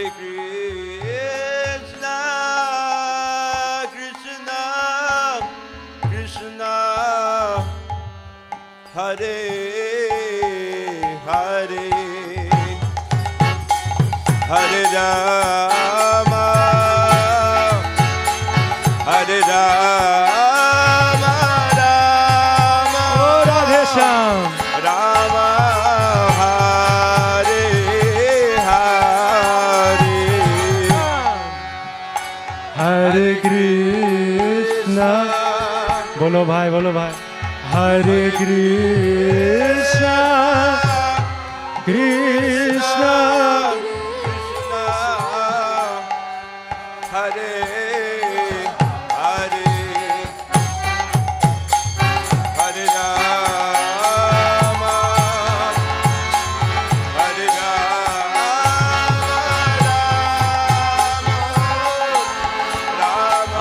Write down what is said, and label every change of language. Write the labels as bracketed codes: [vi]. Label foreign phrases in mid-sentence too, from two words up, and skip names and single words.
[sa] Krishna, Krishna, Krishna, Hare Hare, Hare Rama, Hare Rama, Rama, Oh, Radhe Shyam. Rama, Hare Hare. Hare Krishna. [hi] बोलो भाई, बोलो भाई. [sa] Hare Krishna, Krishna, Krishna, Hare Hare, Hare Rama, Hare Rama, Rama,